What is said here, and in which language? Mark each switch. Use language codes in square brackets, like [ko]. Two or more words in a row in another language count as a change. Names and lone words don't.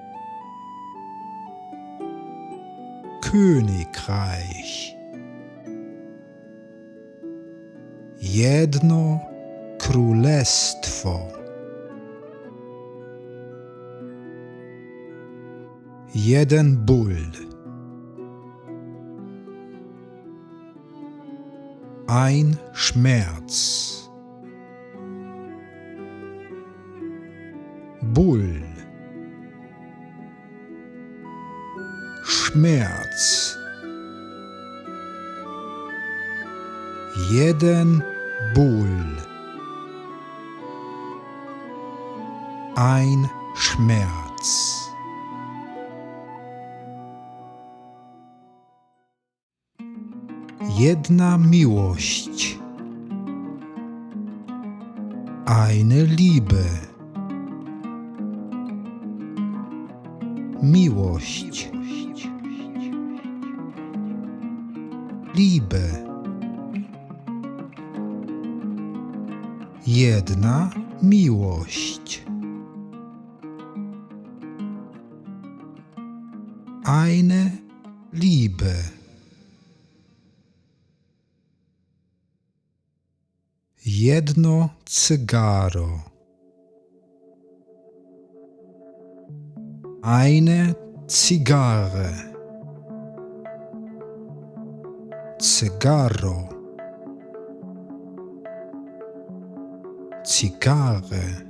[de] Königreich. [pl] Jedno królestwo. Jeden ból. [de] Ein Schmerz. [pl] Ból. Schmerz. jeden ból, [de] ein Schmerz, [pl] jedna miłość, eine Liebe, miłość, Liebe, jedna miłość, [de] eine Liebe, [pl] jedno cygaro, [de] eine Zigarre, Cygaro, Zigarre,